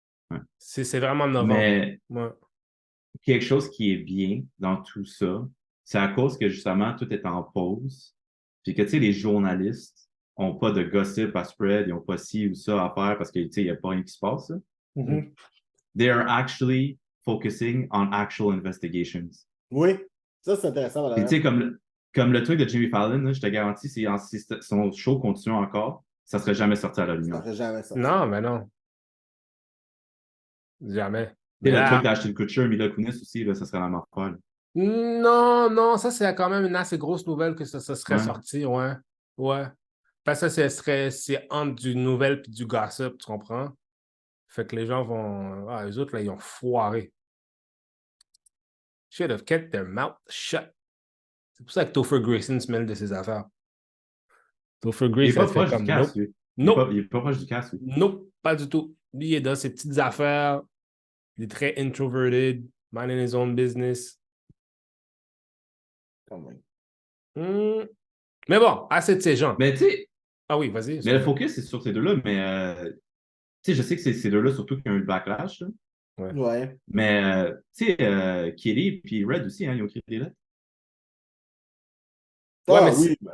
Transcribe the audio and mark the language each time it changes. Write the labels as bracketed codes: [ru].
[fr] Ouais. C'est vraiment novembre. Mais ouais. quelque chose qui est bien dans tout ça, c'est à cause que justement tout est en pause. Puis que tu sais, les journalistes n'ont pas de gossip à spread, ils n'ont pas ci ou ça à faire parce que tu sais, il n'y a pas rien qui se passe. [en] They are actually focusing on actual investigations. [fr] Oui, ça c'est intéressant. Puis tu sais, comme le truc de Jimmy Fallon, là, je te garantis, si son show continue encore, ça ne serait jamais sorti à la lumière. Ça serait jamais sorti. Non, mais non. Jamais. Tu sais, le truc d'Ashton Kutcher, Mila Kunis aussi, là, ça serait la même affaire. Non, ça c'est quand même une assez grosse nouvelle que ça serait sorti, ouais. Ouais. Parce que c'est entre du nouvelle et du gossip, tu comprends? Fait que les gens vont. Ah, eux autres, là, ils ont foiré. [en] Should have kept their mouth shut. [fr] C'est pour ça que Topher Grayson se mêle de ses affaires. Topher Grayson, il est pas proche du cast, lui. Non. Il est pas proche du cast, lui. Non, pas du tout. Lui, il est dans ses petites affaires. Il est très [en] introverted, minding his own business. [fr] Mais bon, assez de ces gens. Mais tu sais. Ah oui, vas-y. Mais le focus, c'est sur ces deux-là, mais tu sais, je sais que c'est ces deux-là surtout qui ont eu le backlash. Là. Ouais. Mais tu sais, Kelly et Red aussi, hein, ils ont créé des lettres.